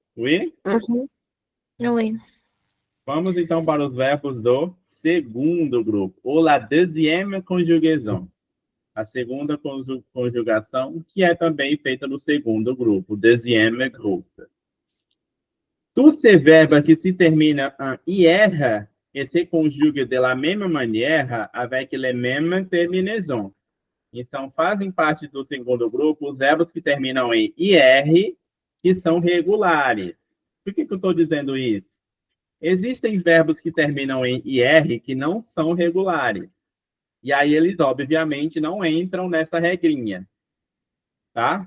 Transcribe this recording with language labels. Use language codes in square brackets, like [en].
[fr] Oui? Uhum. Oui. [pt] Vamos então para os verbos do segundo grupo, ou [fr] la deuxième conjugaison. [pt] A segunda conjugação, que é também feita no segundo grupo, [fr] deuxième groupe. Tous ces verbes qui se terminent en IR et se conjuguent de la même manière avec les mêmes terminaisons. [pt] Então, fazem parte do segundo grupo os verbos que terminam em IR, que são regulares. Por que eu estou dizendo isso? Existem verbos que terminam em IR que não são regulares. E aí eles, obviamente, não entram nessa regrinha. Tá?